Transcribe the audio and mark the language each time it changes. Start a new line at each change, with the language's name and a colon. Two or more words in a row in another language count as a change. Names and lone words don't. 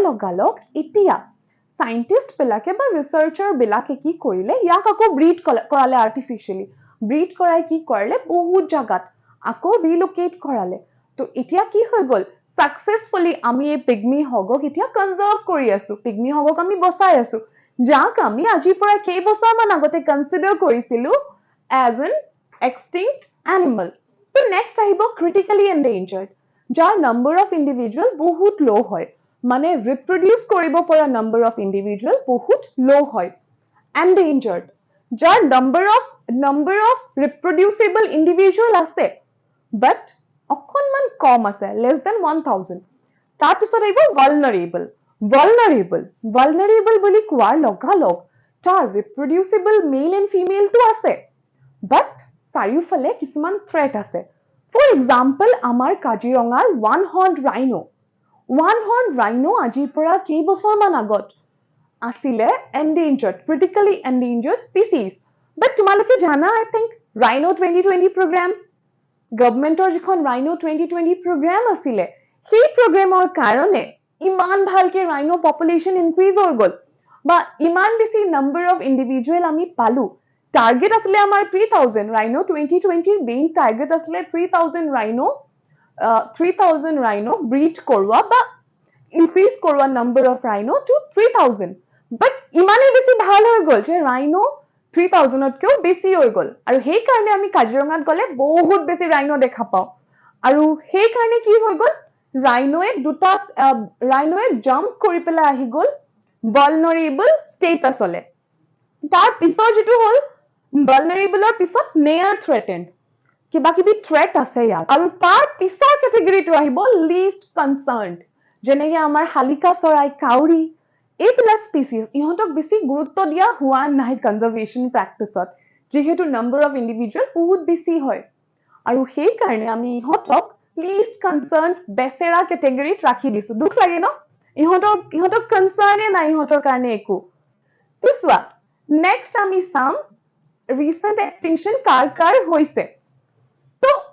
Assamese: লগালগ এতিয়া সাইন্টিষ্ট বিলাকে বা ৰিসাৰ্চাৰ বিলাকে কি কৰিলে ইয়াক আকৌ ব্ৰিড কৰালে
English: artificially breed
Assamese: কৰাই কি কৰিলে বহুত জাগাত আকৌ ৰিলোকেট কৰালে তো এতিয়া কি হৈ গ'ল সাকসেসফুলি আমি এই পিগমি হগক এতিয়া কনজাৰ্ভ কৰি আছো পিগমি হগক আমি বচাই আছো যাক আমি আজিৰ পৰা কেইবছৰমান আগতে কনসিডাৰ কৰিছিলো
English: as an extinct animal
Assamese: তো নেক্সট আহিব
English: critically endangered
Assamese: যাৰ
English: number of individual
Assamese: বহুত low হয় মানে reproduce কৰিব পৰা
English: number of individual
Assamese: বহুত low হয় endangered যাৰ
English: number of reproducible individual
Assamese: আছে but অকণমান কম আছে
English: less than 1000
Assamese: তাৰ পিছত আহিব vulnerable বুলি কোৱাৰ লগালগ তাৰ
English: reproducible male and female
Assamese: তো আছে but চাৰিওফালে কিছুমান threat আছে
English: for example
Assamese: আমাৰ কাজিৰঙাৰ
English: one horned
Assamese: rhino আজিৰ পৰা কেইবছৰমান আগত আছিলে
English: critically endangered species
Assamese: but তোমালোকে জানা
English: I think Rhino 2020 program
Assamese: গভৰ্ণমেণ্টৰ যিখন
English: Rhino 2020 program
Assamese: আছিলে সেই প্ৰগ্ৰামৰ কাৰণে ইমান ভালকে
English: Rhino population increase
Assamese: হৈ গ'ল বা ইমান বেছি
English: number of individual
Assamese: আমি পালো টাৰ্গেট আছিলে আমাৰ 3000 Rhino 2020 ৰ মেইন টাৰ্গেট আছিলে 3000
English: Rhino breed
Assamese: কৰোৱা বা increase কৰোৱা
English: number of Rhino to 3000
Assamese: but ইমানেই বেছি ভাল হৈ গ'ল যে Rhino 3000তকেও বেছি হৈ গ'ল আৰু সেই কাৰণে আমি কাজিৰঙাত গ'লে বহুত বেছি ৰাইনো দেখা পাওঁ আৰু সেই কাৰণে কি হৈ গ'ল ৰাইনোৱে জাম্প কৰি পেলাই আহি গ'ল
English: vulnerable status
Assamese: লে তাৰ পিছৰ যেটো হ'ল vulnerableৰ পিছত
English: near threatened
Assamese: কিবা কিবি threat আছে ইয়াত আৰু তাৰ পিছৰ কেটেগৰীটো আহিব
English: least concerned
Assamese: যেনেকৈ আমাৰ শালিকা চৰাই কাউৰী এইবিলাক স্পিচিজ ইহঁতক বেছি গুৰুত্ব দিয়া হোৱা নাই
English: conservation practice
Assamese: যেহেতু
English: number of individual
Assamese: বহুত বেছি হয় আৰু সেই কাৰণে আমি ইহঁতক
English: least concern
Assamese: বেচেৰা কেটেগৰীত ৰাখি দিছো দুখ লাগে ন ইহঁতক কনচাৰ্নে নাই ইহঁতৰ কাৰণে একো চোৱা নেক্সট আমি চাম
English: recent extinction
Assamese: কাৰ হৈছে তো